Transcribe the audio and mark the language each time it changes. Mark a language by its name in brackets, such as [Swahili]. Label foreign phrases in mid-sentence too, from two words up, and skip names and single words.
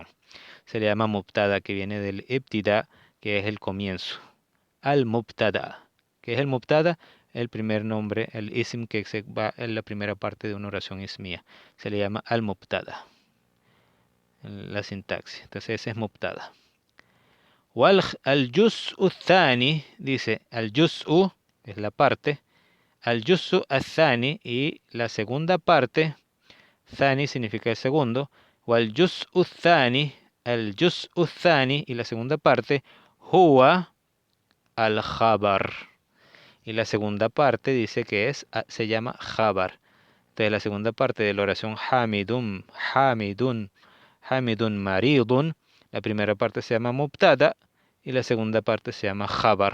[Spanish] Se le llama mubtada, que viene del ibtida, que es el comienzo. [Arabic] المبتدأ. [Spanish] ¿Qué es el mubtada? El primer nombre, el ism que se va en la primera parte de una oración ismía. Se le llama [Arabic] المبتدأ. [Spanish] La sintaxis. Entonces ese es mubtada. [Arabic] والجزء الثاني, [Spanish] dice [Arabic] الجزء, [Spanish] es la parte. [Arabic] الجزء الثاني, [Spanish] y la segunda parte, thani significa el segundo. [Arabic] والجزء الثاني، الجزء الثاني, [Spanish] y la segunda parte, [Arabic] هو الخبر. [Spanish] Y la segunda parte dice que se llama Jabar. Entonces la segunda parte de la oración [Arabic] حامدٌ، حامدٌ، حامدٌ مريضٌ, [Spanish] la primera parte se llama Mubtada y la segunda parte se llama Jabar.